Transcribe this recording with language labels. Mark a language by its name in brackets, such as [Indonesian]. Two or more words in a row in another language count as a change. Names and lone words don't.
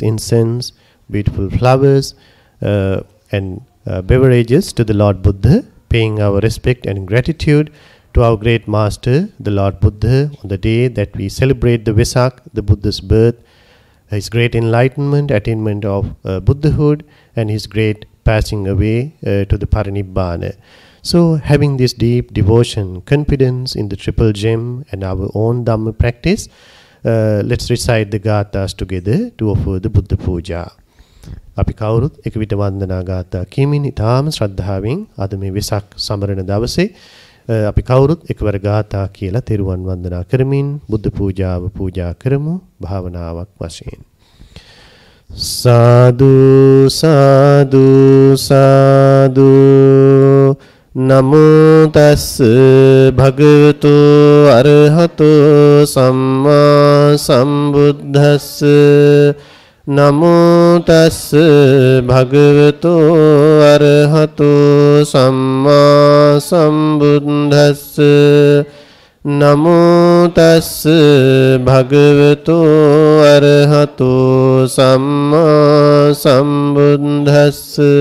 [English] incense, beautiful flowers, and beverages to the Lord Buddha, paying our respect and gratitude to our great master, the Lord Buddha, on the day that we celebrate the Vesak, the Buddha's birth, his great enlightenment, attainment of Buddhahood, and his great passing away to the Parinibbana. So, having this deep devotion, confidence in the triple gem and our own Dhamma practice, let's recite the gathas together to offer the Buddha Puja. [Sinhala] අපි කවුරුත් එක විට වන්දනා ගාථා කියමින් ඊටාම ශ්‍රද්ධාවෙන් අද මේ වෙසක් සමරන දවසේ අපි කවුරුත් එකවර ගාථා කියලා තෙරුවන් වන්දනා කරමින් බුද්ධ පූජාව පූජා කරමු භාවනාවක් වශයෙන්. [Pali] සාදු සාදු සාදු නමෝ තස්ස භගවතු අරහතෝ සම්මා සම්බුද්දස්ස නමෝ තස්ස භගවතු අරහතෝ සම්මා සම්බුද්දස්ස නමෝ තස්ස භගවතු අරහතෝ සම්මා සම්බුද්දස්ස